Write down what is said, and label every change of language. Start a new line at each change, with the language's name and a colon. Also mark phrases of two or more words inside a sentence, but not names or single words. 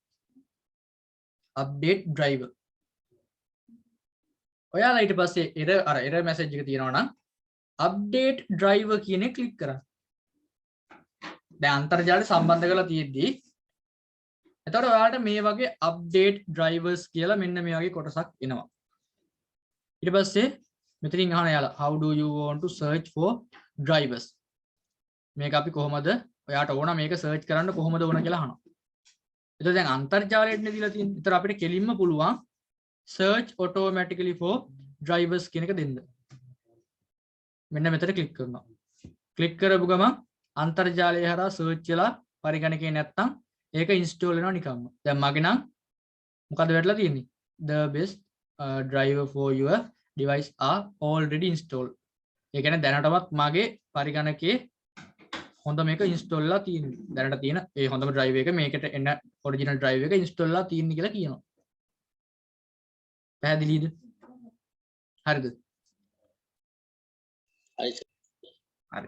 English: update driver.
Sinhala: ඔයාලා ඊට පස්සේ
English: error message
Sinhala: එක තියෙනවා නම්
English: update driver
Sinhala: කියන එක ක්ලික් කරන්න. දැන් අන්තර්ජාලය සම්බන්ධ කරලා තියෙද්දි එතකොට ඔයාලට මේ වගේ
English: update drivers
Sinhala: කියලා මෙන්න මේ වගේ කොටසක් එනවා. ඊට පස්සේ මෙතනින් අහන යාලා
English: how do you want to search for drivers
Sinhala: මේක අපි කොහොමද ඔයාට ඕන මේක search කරන්න කොහොමද ඕන කියලා අහනවා. එතකොට දැන් අන්තර්ජාලයෙන් දීලා තියෙන්නේ. ඒතර අපිට කෙලින්ම පුළුවන්
English: search automatically for drivers
Sinhala: කියන එක දෙන්න. මෙන්න මෙතන ක්ලික් කරනවා. ක්ලික් කරපු ගමන් අන්තර්ජාලය හරහා search වෙලා පරිගණකේ නැත්තම් ඒක install වෙනවා නිකම්ම. දැන් මගේ නම් මොකද වෙట్లా තියෙන්නේ?
English: The best driver for your device are already installed.
Sinhala: ඒ කියන්නේ දැනටමත් මගේ පරිගණකේ හොඳ මේක install වෙලා තියෙන්නේ. දැනට තියෙන ඒ හොඳම drive එක මේකට එන
English: original drive
Sinhala: එක install වෙලා තියෙන්නේ කියලා කියනවා. පැහැදිලිද? හරිද? හරි.